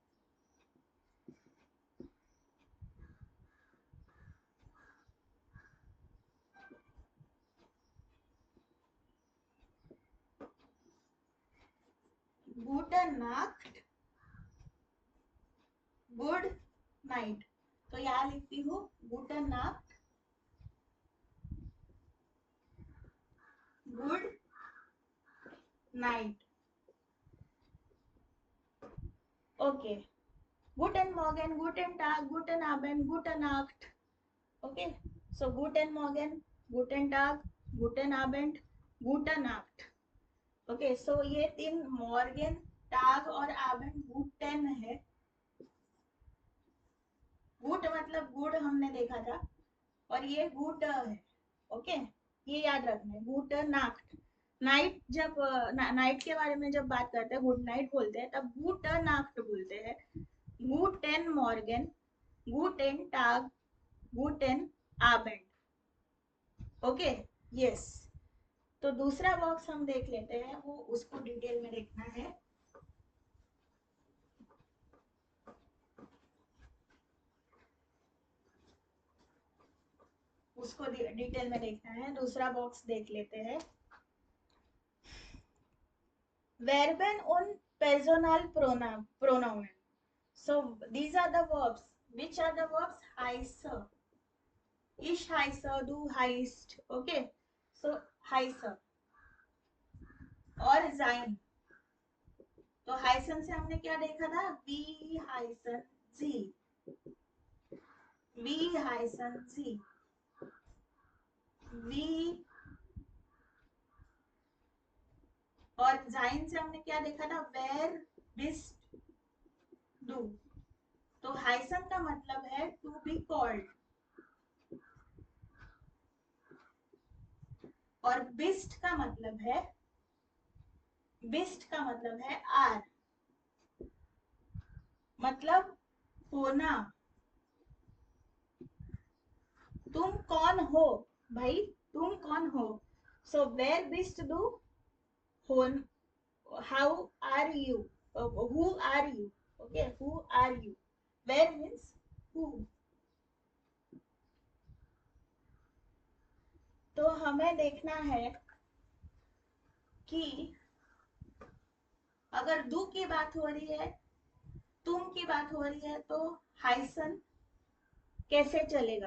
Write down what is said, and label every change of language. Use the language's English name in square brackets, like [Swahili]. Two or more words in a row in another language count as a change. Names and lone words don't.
[German] Gute Nacht [English] good night. [Hindi] तो यहाँ लिखती हूँ [German] Gute Nacht [English] good night. ओके, [German] Guten Morgen, Guten Tag, Guten Abend, Gute Nacht. ओके, सो Guten Morgen, Guten Tag, Guten Abend, Gute Nacht. [Hindi] ओके, सो ये तीन मॉर्गन, टाग और आबेंड गुटेन है। गुट मतलब गुड हमने देखा था, और ये गुट है। ओके, ये याद रखना है। [German] Gute Nacht, [Hindi] नाइट जब नाइट के बारे में जब बात करते हैं, [English] good night [Hindi] बोलते हैं, तब [German] Gute Nacht [Hindi] बोलते हैं। [German] Guten Morgen, Guten Tag, Guten Abend. [English] okay, yes. [Hindi] तो दूसरा बॉक्स हम देख लेते हैं, वो उसको डिटेल में देखना है। उसको डिटेल में देखना है। दूसरा बॉक्स देख लेते हैं। [German] Verben und Personalpronomen. [English] So these are the verbs. Which are the verbs? [German] Heiße, ich heiße, du heißt. [Hindi] Okay. So heiße और sein. तो heißen से हमने क्या देखा था? [German] Wie heißen Sie? Wie heißen Sie? [Hindi] Wie और sein से हमने क्या देखा था? [German] Wer bist du? [Hindi] तो heißen का मतलब है [English] to be called, [Hindi] और बिस्ट का मतलब है, बिस्ट का मतलब है आर, मतलब होना। तुम कौन हो भाई, तुम कौन हो। [English] सो [German] wer bist du, [English] होन, how are you, who are you. okay, who are you, wer means who. [Hindi] तो हमें देखना है कि अगर दू की बात हो रही है, तुम की बात हो रही है, तो हाइसन कैसे चलेगा।